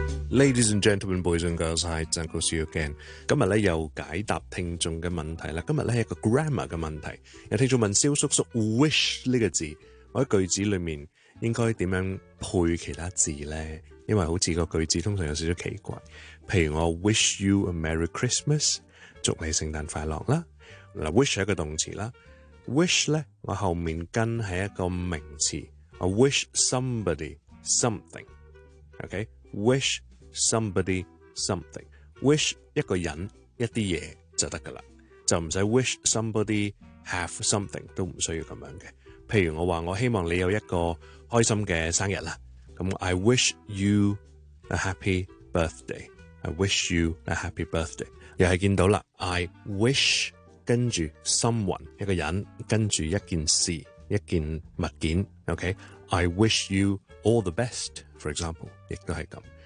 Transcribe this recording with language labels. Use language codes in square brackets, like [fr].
[en] Ladies and gentlemen, boys and girls, hi, Zhang Ku see you again. [yue] 今日呢又解答听众嘅问题啦。今日呢一个 grammar 嘅问题。有听众问萧叔叔 wish 呢个字我喺句子里面应该点样配其他字呢，因为好似个句子通常有少少奇怪。譬如我 [en] wish you a merry Christmas, [yue] 祝你圣诞快乐啦。 wish 是一个动词啦。wish 呢我后面跟是一个名词。 [en] I wish somebody something. Okay? Wish somebody something. [yue] Wish 一个人一啲嘢就得㗎啦。就唔使 [en] wish somebody have something, [yue] 都唔需要咁样嘅。譬如我话我希望你有一个开心嘅生日啦。 [en] 咁 I wish you a happy birthday. I wish you a happy birthday. [yue] 又系见到啦 , [en] I wish [yue] 跟住 [en] someone, [yue] 一个人跟住一件事一件物件 , [en] okay? I wish you all the best, for example, [yue] 亦都系咁。